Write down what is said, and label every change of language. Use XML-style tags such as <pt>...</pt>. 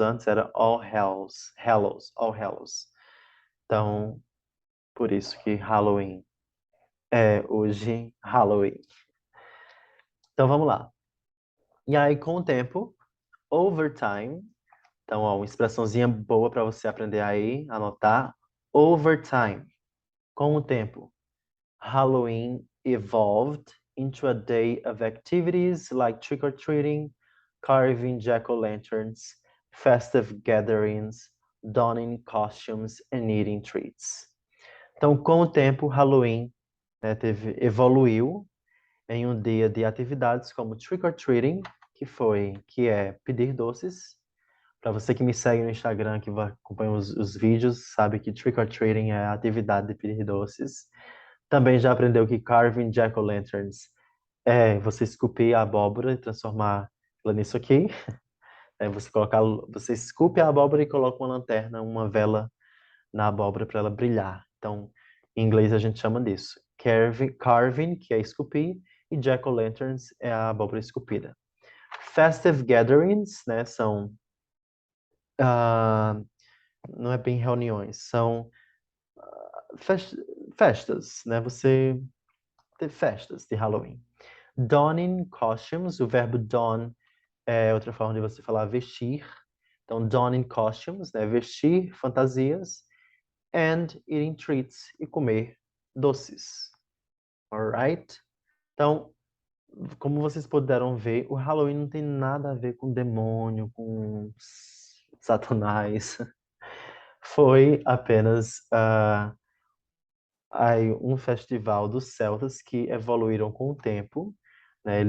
<pt>Antes era All Hallows. Então, por isso que Halloween é hoje Halloween. Então, vamos lá. E aí, com o tempo, overtime. Então, ó, uma expressãozinha boa para você aprender aí, anotar.</pt> <en>Overtime.</en> <pt>Com o tempo,</pt> <en>Halloween evolved into a day of activities like trick-or-treating, carving jack-o'-lanterns, festive gatherings, donning costumes, and eating treats.</en> <pt>Então, com o tempo, Halloween, né, evoluiu em um dia de atividades como trick-or-treating, que é pedir doces. Para você que me segue no Instagram, que acompanha os vídeos, sabe que trick or treating é a atividade de pedir doces. Também já aprendeu que carving jack-o'-lanterns é você esculpir a abóbora e transformar ela nisso aqui. É você esculpe a abóbora e coloca uma lanterna, uma vela na abóbora para ela brilhar. Então, em inglês a gente chama disso. Carving, que é esculpir, e jack-o'-lanterns é a abóbora esculpida. Festive gatherings, né, são ah, não é bem reuniões, são fes- festas, né? Você tem festas de Halloween. Donning costumes, o verbo don é outra forma de você falar vestir. Então, donning costumes, né? Vestir fantasias.</pt> <en>And eating treats,</en> <pt>e comer doces.</pt> <en>Alright?</en> <pt>Então, como vocês puderam ver, o Halloween não tem nada a ver com demônio, com satanás. Foi apenas aí um festival dos celtas que evoluíram com o tempo, né?</pt>